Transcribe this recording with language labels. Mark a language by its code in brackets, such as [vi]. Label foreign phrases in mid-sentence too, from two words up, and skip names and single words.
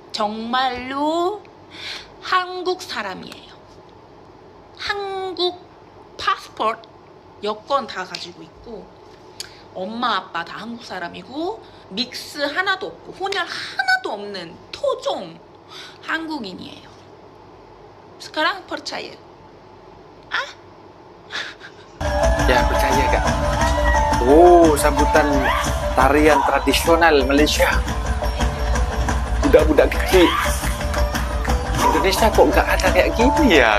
[ko] 정말로 한국 사람이에요. 한국 파스포트 여권 다 가지고 있고 엄마 아빠 다 한국 사람이고 믹스 하나도 없고 혼혈 하나도 없는 토종 한국인이에요. [id] sekarang percaya? Ya, percaya Kak. Oh, sambutan tarian tradisional Malaysia. [ms] Budak-budak kecil. [id] Indonesia kok nggak ada kayak gini ya?